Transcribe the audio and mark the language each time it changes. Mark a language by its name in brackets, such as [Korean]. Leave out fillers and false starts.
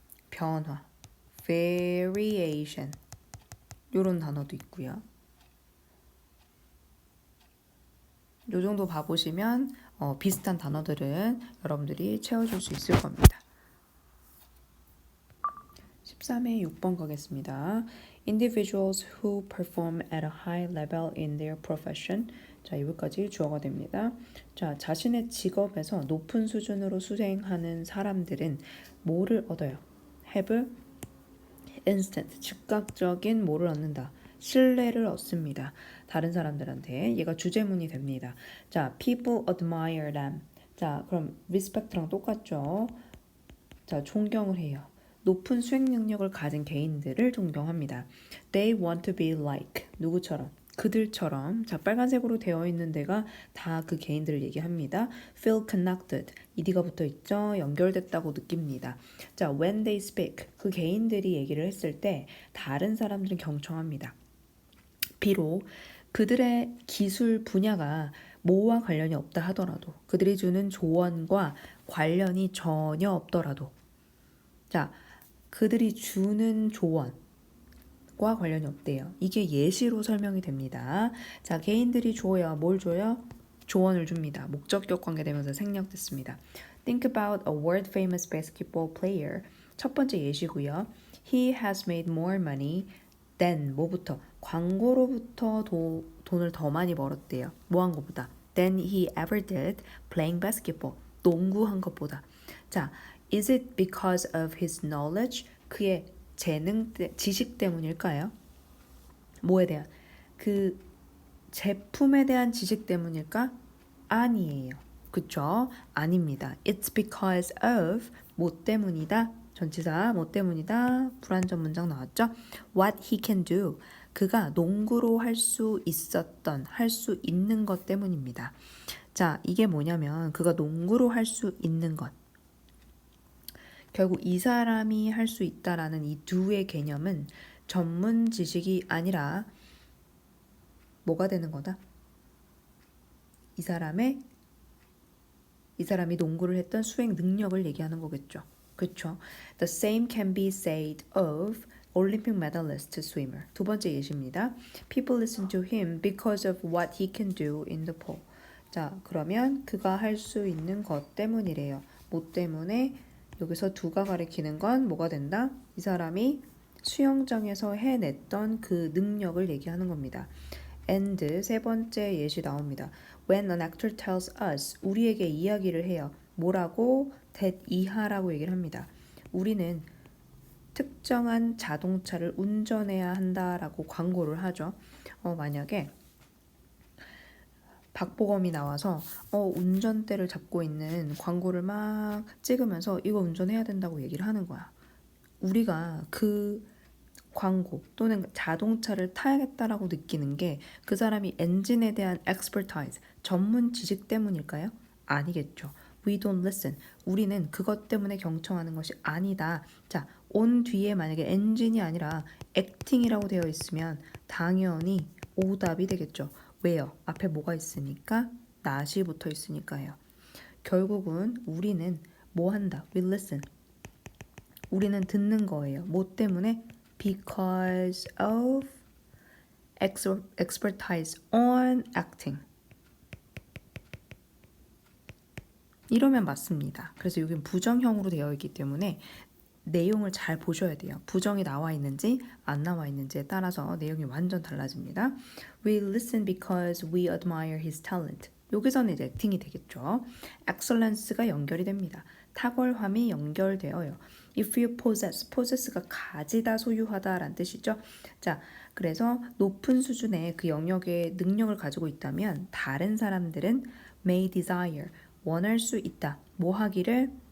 [Korean] 변화 variation 요런 단어도 있고요. 요 정도 봐보시면 비슷한 단어들은 여러분들이 채워줄 수 있을 겁니다. 13회 6번 가겠습니다. [English] Individuals who perform at a high level in their profession. [Korean] 자, 여기까지 주어가 됩니다. 자, 자신의 직업에서 높은 수준으로 수행하는 사람들은 뭐를 얻어요? [English] have instant, [Korean] 즉각적인 뭐를 얻는다? 신뢰를 얻습니다. 다른 사람들한테 얘가 주제문이 됩니다. 자, [English] people admire them. [Korean] 자, 그럼 respect랑 똑같죠? 자, 존경을 해요. 높은 수행 능력을 가진 개인들을 존경합니다. [English] They want to be like [Korean] 누구처럼? 그들처럼. 자, 빨간색으로 되어 있는 데가 다 그 개인들을 얘기합니다. [English] Feel connected. [Korean] ed가 붙어 있죠. 연결됐다고 느낍니다. [English] 자, when they speak. [Korean] 그 개인들이 얘기를 했을 때 다른 사람들은 경청합니다. 비록 그들의 기술 분야가 뭐와 관련이 없다 하더라도 그들이 주는 조언과 관련이 전혀 없더라도 자, 그들이 주는 조언과 관련이 없대요. 이게 예시로 설명이 됩니다. 자, 개인들이 줘요. 뭘 줘요? 조언을 줍니다. 목적격 관계되면서 생략됐습니다. [English] Think about a world famous basketball player. [Korean] 첫 번째 예시고요. [English] He has made more money than [Korean] 뭐부터? 광고로부터 돈을 더 많이 벌었대요. 뭐 한 것보다? [English] Than he ever did playing basketball. [Korean] 농구한 것보다. [English] 자, is it because of his knowledge? [Korean] 그의 지식 때문일까요? 뭐에 대한? 그 제품에 대한 지식 때문일까? 아니에요. 그쵸? 아닙니다. [English] It's because of [Korean] 뭐 때문이다. 전치사 뭐 때문이다. 불완전 문장 나왔죠? [English] What he can do. [Korean] 그가 농구로 할 수 있었던, 할 수 있는 것 때문입니다. 자, 이게 뭐냐면 그가 농구로 할 수 있는 것. 결국 이 사람이 할 수 있다라는 이 do의 개념은 전문 지식이 아니라 뭐가 되는 거다? 이 사람이 농구를 했던 수행 능력을 얘기하는 거겠죠. 그렇죠? [English] The same can be said of Olympic medalist swimmer. [Korean] 두 번째 예시입니다. [English] People listen to him because of what he can do in the pool. [Korean] 자, 그러면 그가 할 수 있는 것 때문이래요. 뭐 때문에? 여기서 두가 가리키는 건 뭐가 된다? 이 사람이 수영장에서 해냈던 그 능력을 얘기하는 겁니다. and 세 번째 예시 나옵니다. [English] When an actor tells us [Korean] 우리에게 이야기를 해요. 뭐라고? that 이하라고 얘기를 합니다. 우리는 특정한 자동차를 운전해야 한다라고 광고를 하죠. 만약에 박보검이 나와서 운전대를 잡고 있는 광고를 막 찍으면서 이거 운전해야 된다고 얘기를 하는 거야. 우리가 그 광고 또는 자동차를 타야겠다라고 느끼는 게 그 사람이 엔진에 대한 expertise, 전문 지식 때문일까요? 아니겠죠. [English] We don't listen. [Korean] 우리는 그것 때문에 경청하는 것이 아니다. 자, on 뒤에 만약에 엔진이 아니라 acting이라고 되어 있으면 당연히 오답이 되겠죠. 왜요? 앞에 뭐가 있으니까? not이 붙어 있으니까요. 결국은 우리는 뭐 한다? [English] We listen. [Korean] 우리는 듣는 거예요. 뭐 때문에? [English] Because of expertise on acting. [Korean] 이러면 맞습니다. 그래서 여긴 부정형으로 되어 있기 때문에 내용을 잘 보셔야 돼요. 부정이 나와 있는지 안 나와 있는지에 따라서 내용이 완전 달라집니다. [English] We listen because we admire his talent. [Korean] 여기서는 이제 액팅이 되겠죠. excellence가 연결이 됩니다. 탁월함이 연결되어요. [English] If you possess [Korean] 가 가지다, 소유하다 라는 뜻이죠. 자, 그래서 높은 수준의 그 영역의 능력을 가지고 있다면 다른 사람들은 [English] may desire, [Korean] 원할 수 있다. 뭐 하기를?